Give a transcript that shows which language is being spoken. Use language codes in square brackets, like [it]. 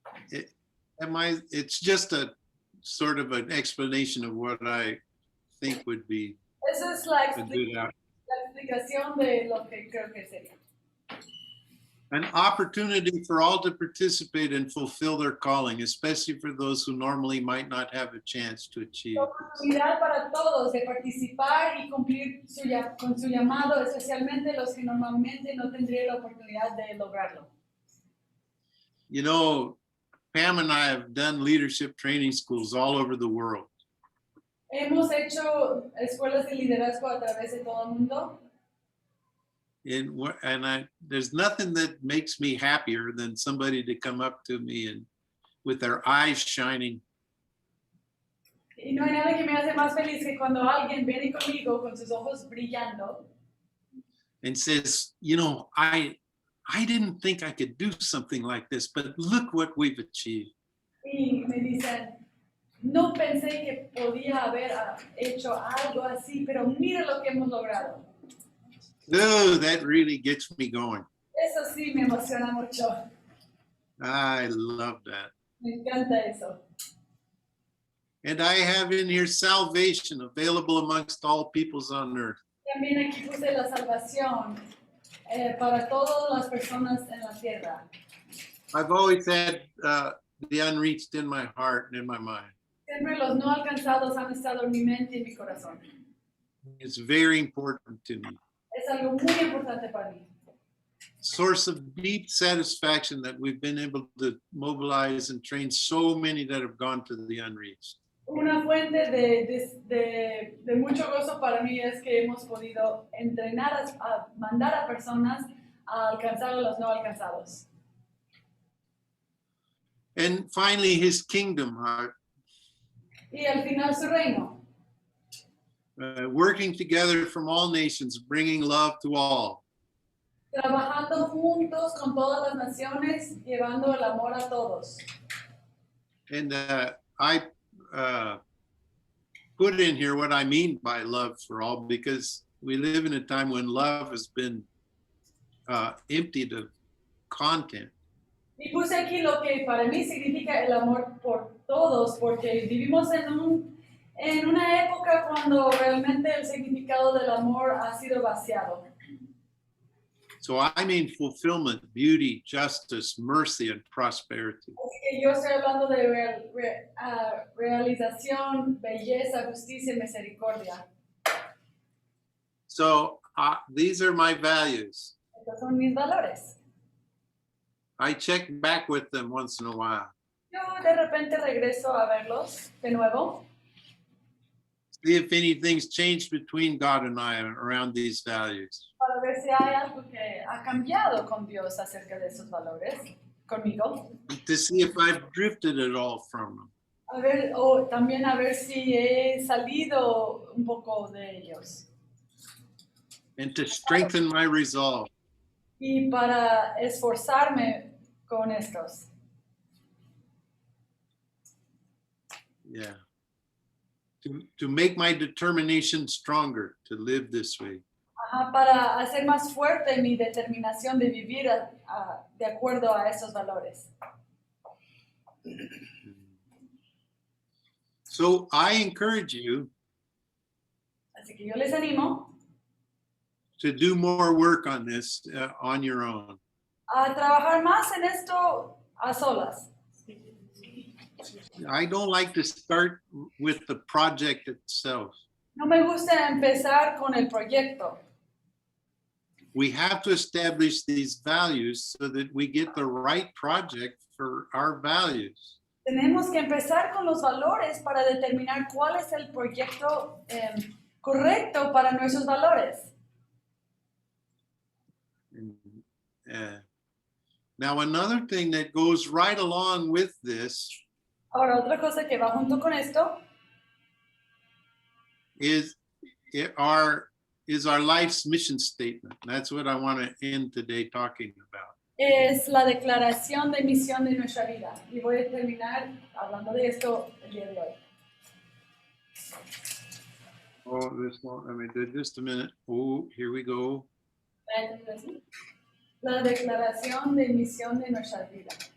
[en] It's just a sort of an explanation of what I think would be [es] Eso es la [en] a good outcome. [es] explicación de lo que creo que sería. [en] An opportunity for all to participate and fulfill their calling, especially for those who normally might not have a chance to achieve. [es] Oportunidad para todos de participar y cumplir con su llamado, especialmente los que normalmente no tendrían la oportunidad de lograrlo. [en] You know, Pam and I have done leadership training schools all over the world. [es] Hemos hecho escuelas de liderazgo a través de todo el mundo. [en] There's nothing that makes me happier than somebody to come up to me and with their eyes shining. [es] Y no hay nada que me hace más feliz que cuando alguien viene conmigo con sus ojos brillando [en] and says, you know, I didn't think I could do something like this, but look what we've achieved. [es] y me dicen, no pensé que podía haber hecho algo así, pero mira lo que hemos logrado. [en] Oh, that really gets me going. [es] Eso sí me emociona mucho. [en] I love that. [es] Me encanta eso. [en] And I have in here salvation available amongst all peoples on earth. [es] También aquí puse la salvación para todas las personas en la tierra. [en] I've always had the unreached in my heart and in my mind. [es] Siempre los no alcanzados han estado en mi mente y en mi corazón. [en] It's very important to me. [es] Es algo muy importante para mí. [en] Source of deep satisfaction that we've been able to mobilize and train so many that have gone to the unreached. [es] Una fuente de mucho gozo para mí es que hemos podido entrenar a mandar a personas a alcanzar a los no alcanzados. [en] And finally, his kingdom, [es] Y al final su reino, [en] working together from all nations, bringing love to all. [es] trabajando juntos con todas las naciones, llevando el amor a todos. [en] And I put in here what I mean by love for all, because we live in a time when love has been emptied of content. [es] Y puse aquí lo que para mí significa el amor por todos, porque vivimos en una época cuando realmente el significado del amor ha sido vaciado. [en] So I mean fulfillment, beauty, justice, mercy, and prosperity. [es] Así que yo estoy hablando de realización, belleza, justicia y misericordia. [en] So these are my values. [es] Estos son mis valores. [en] I check back with them once in a while. [es] Yo de repente regreso a verlos de nuevo, [en] See if anything's changed between God and I around these values. [es] para ver si hay algo que ha cambiado con Dios acerca de esos valores, conmigo. [en] To see if I've drifted at all from them. [es] A ver, o también a ver si he salido un poco de ellos. [en] And to strengthen my resolve. [es] Y para esforzarme con estos. [en] Yeah. To make my determination stronger to live this way. [es] Ajá, para hacer más fuerte mi determinación de vivir de acuerdo a esos valores. [en] So I encourage you [es] Así que yo les animo [en] to do more work on this on your own. [es] a trabajar más en esto a solas. [en] I don't like to start with the project itself. [es] No me gusta empezar con el proyecto. [en] We have to establish these values so that we get the right project for our values. [es] Tenemos que empezar con los valores para determinar cuál es el proyecto correcto para nuestros valores. [en] Now, another thing that goes right along with this [es] Ahora, otra cosa que va junto con esto [en] is our life's mission statement. That's what I want to end today talking about. [es] es la declaración de misión de nuestra vida. Y voy a terminar hablando de esto el día de hoy. [en] Oh, this one, just a minute. Oh, here we go. [es] La declaración de misión de nuestra vida.